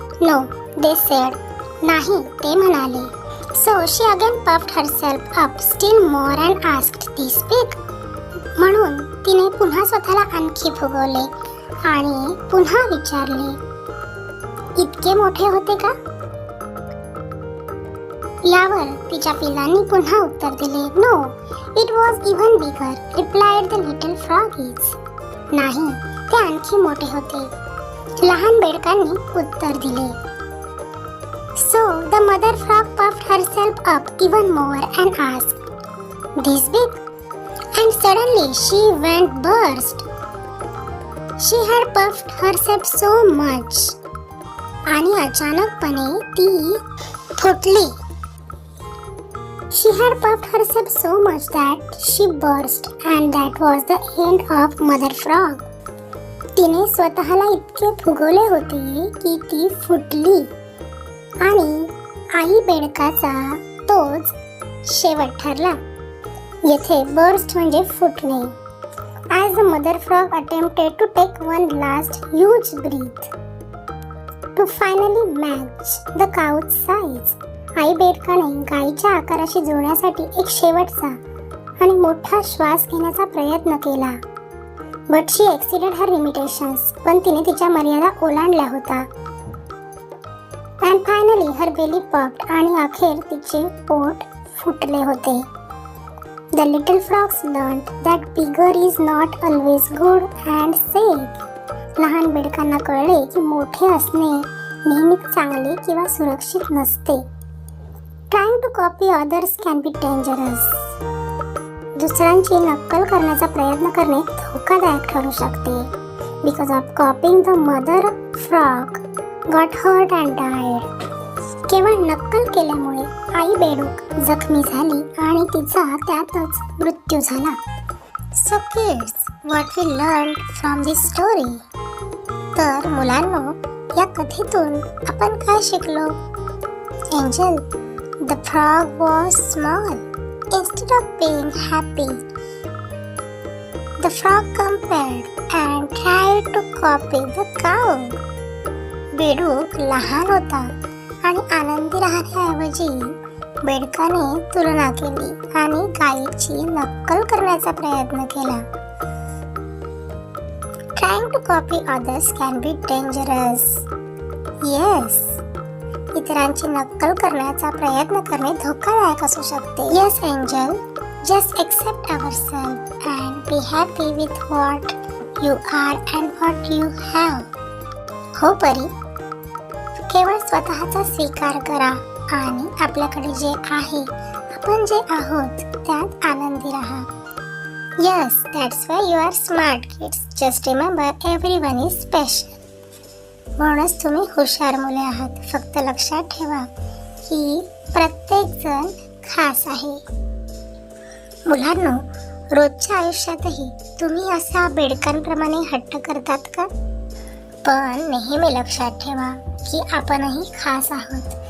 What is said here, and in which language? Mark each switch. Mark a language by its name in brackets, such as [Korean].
[English] No, they said. [Marathi] नाही, ते म्हणाले. [English] So she again puffed herself up still more and asked, "This big?" [Marathi] म्हणून तिने पुन्हा स्वतःला आणखी फुगवले आणि पुन्हा विचारले, इतके मोठे होते का? यावर तिच्या पिल्लांनी पुन्हा उत्तर दिले, [English] "No, it was even bigger," replied the little froggies. [Marathi] नाही, ते आणखी मोठे होते. लहान बेडकांनी उत्तर दिले. [English] So the mother frog puffed herself up even more and asked, "This big?" And suddenly she went burst. She had puffed herself so much. [Marathi] आणि अचानकपणे ती फुटली. [English] She had puffed herself so much that she burst, and that was the end of Mother Frog. [Marathi] तिने स्वतःला इतके फुगवले होते की ती फुटली आणि आई बेडकाचा तोच शेवट ठरला. येथे बर्स्ट म्हणजे फुटणे. [English] As the mother frog attempted to take one last huge breath to finally match the cow's size. [Marathi] आई बेडकाने गायीच्या आकाराशी जुळण्यासाठी एक शेवटचा आणि मोठा श्वास घेण्याचा प्रयत्न केला. [English] But she exceeded her limitations. [Marathi] पण तिने तिच्या मर्यादा ओलांडल्या होता. [English] And finally her belly popped. [Marathi] आणि अखेर तिचे पोट फुटले होते. [English] The little frogs learned that bigger is not always good and safe. [Marathi] लहान बेडकांना कळले की मोठे असणे नेहमीच चांगले किंवा सुरक्षित नसते. [English] Trying to copy others can be dangerous. [Marathi] दुसऱ्यांची नक्कल करण्याचा प्रयत्न करणे धोकादायक ठरू शकते. [English] Because of copying, the mother frog got hurt and died. [Marathi] केवळ नक्कल केल्यामुळे आई बेडूक जखमी झाली आणि तिचा त्यातच मृत्यू झाला. [English] So kids, what we learned from this story? [Marathi] तर मुलांनो, या कथेतून आपण काय शिकलो? [English] Angel, the frog was small. Instead of being happy, the frog compared and tried to copy the cow. [Marathi] बेडूक लहान होता आणि आनंदी राहण्याऐवजी बेडकाने तुलना केली आणि गायीची नक्कल करण्याचा प्रयत्न केला. [English] Trying to copy others can be dangerous. Yes. [Marathi] इतरांची नक्कल करण्याचा प्रयत्न करणे धोकादायक असू शकते. [English] Yes, Angel. Just accept ourselves and be happy with what you are and what you have. [Marathi] हो परी, केवळ स्वतःचा स्वीकार करा आणि आपल्याकडे जे आहे, आपण जे आहोत त्यात आनंदी राहा. [English] Yes, that's why you are smart kids. Just remember everyone is special. [Marathi] म्हणूनच तुम्ही हुशार मुले आहात. फक्त लक्षात ठेवा की प्रत्येक जण खास आहे. मुलांनो, रोजच्या आयुष्यातही तुम्ही असा बेडकांप्रमाणे हट्ट करतात का? पण नेहमी लक्षात ठेवा की आपणही खास आहोत.